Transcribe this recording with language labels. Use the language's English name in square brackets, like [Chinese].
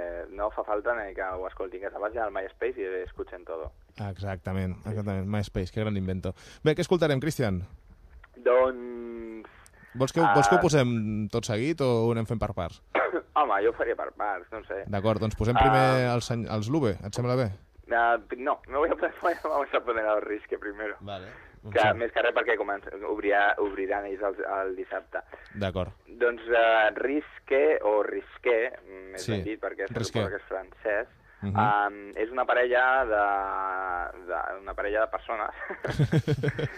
[Catalan] No fa falta ni que ho escoltin, que se vagi al MySpace i [Spanish] escuchen todo. [Catalan] Exactament, exactament. Sí. MySpace, [Spanish] que gran invento. [Catalan] Bé, què escoltarem, Cristian? Doncs... Vols que ho posem tot seguit o ho anem fent per parts? Home, jo ho faria per parts, no sé. D'acord, doncs posem primer els Lube, et sembla bé? [Spanish] No, no voy a poner, vamos a poner el risque primero. Vale. [Catalan] Que, més que res perquè obriran ells el dissabte. D'acord. Doncs risque o risque, més ben dit, perquè risque. Suposo que és francès. Uh-huh. És una parella una parella de persones.